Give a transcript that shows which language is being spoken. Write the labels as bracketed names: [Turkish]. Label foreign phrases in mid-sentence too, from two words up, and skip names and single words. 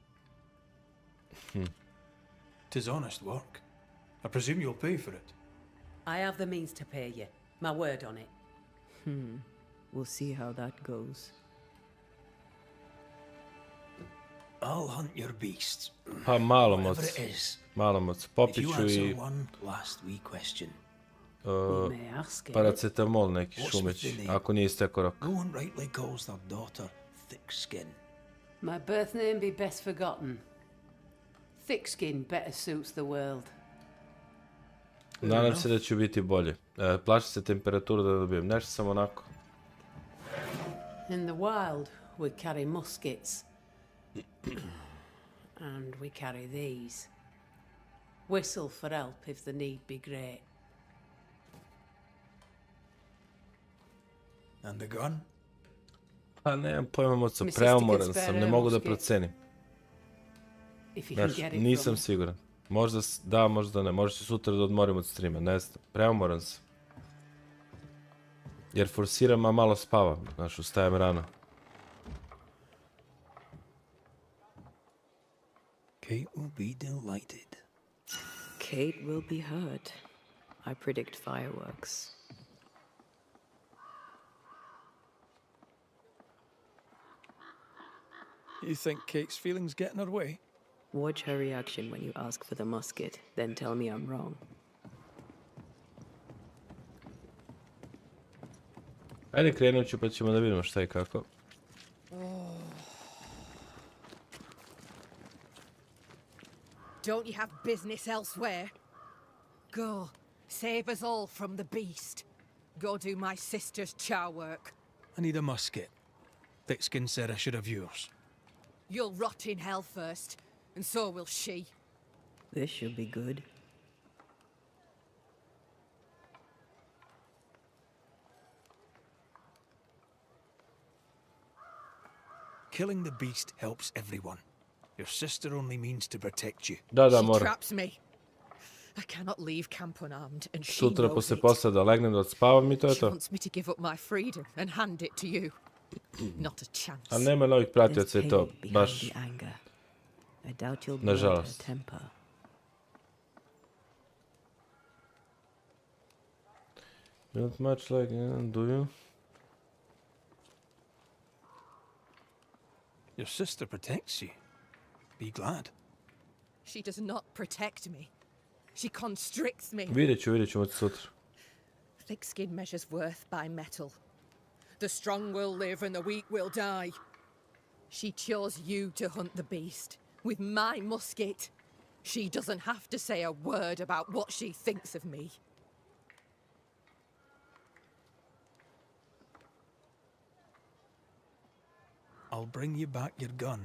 [English] 'Tis honest work. I presume you'll pay for it. I have the means to pay you. My word on it. We'll see how that goes. I'll hunt your beasts. [Serbian] Pa malo [English] Whatever [Serbian] moc. [English] it is. [Serbian] Malo moc. [English] If [Serbian] Popit [English] you [Serbian] ću i [English] answer one last wee question. [Serbian] paracetamol neki šumeć, ako nije istekao rok. [English] No one rightly calls their daughter thick skin. My birth name be best forgotten. Thick skin better suits the world. [Serbian] Nadam se da će biti bolje. Plaši se temperaturu da dobijem. Nešto sam onako. [English] In the wild, we carry muskets. And we carry these. Whistle for help if the need be great. And the gun? [Serbian] Pa nemam pojma moco, preumoran sam, ne mogu da procenim. Znaš, nisam siguran. Možda da, možda ne. Možda ću sutra da odmorim od streama, ne znam. Preumoran sam. Jer forsiram, a malo spavam. Znaš, ustajem rano. [English] Kate will be delighted. Kate will be hurt. I predict fireworks. You think Kate's feelings get in her way? Watch her reaction when you ask for the musket, then tell me I'm wrong. [Serbian] Ajde, krenut ću pa ćemo da vidimo šta i kako. [English] Don't you have business elsewhere? Go, save us all from the beast. Go do my sister's char work. I need a musket. Thickskin said I should have yours. You'll rot in hell first, and so will she. This should be good. Killing the beast helps everyone. Your sister only means to protect you. [Serbian] Da, [English] She [Serbian] moram. [English] traps me. I cannot leave camp unarmed, and she [Serbian] Sutra [English] knows [Serbian] posle [English] it. [Serbian] posla da legnem da odspavam i to je [English] She [Serbian] to. [English] wants me to give up my freedom and hand it to you. Not a chance. [Serbian] Ali nema novih pratioca i to, baš, [English] The anger. I doubt you'll blow her [Serbian] nažalost. [English] temper. Not much like, do you? Your sister protects you. Be glad. She does not protect me. She constricts me. [Serbian] Vidjet ćemo ti sutra. [English] Thick skin measures worth by metal. The strong will live and the weak will die. She chose you to hunt the beast with my musket. She doesn't have to say a word about what she thinks of me. I'll bring you back your gun.